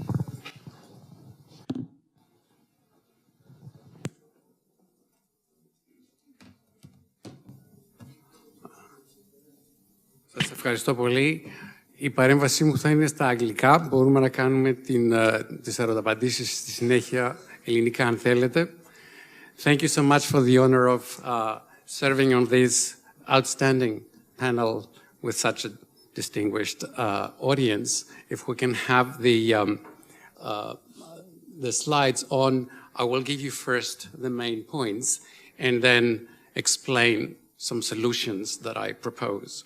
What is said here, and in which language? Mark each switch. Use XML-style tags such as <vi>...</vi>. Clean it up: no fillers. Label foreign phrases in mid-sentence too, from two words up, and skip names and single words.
<el>Σας ευχαριστώ πολύ. Η παρέμβασή μου θα είναι στα αγγλικά. Μπορούμε να κάνουμε τις ερωταπαντήσεις στη συνέχεια ελληνικά, αν θέλετε.</el> <en>Thank you so much for the honor of serving on this outstanding panel with such a distinguished audience. If we can have the slides on, I will give you first the main points and then explain some solutions that I propose.</en>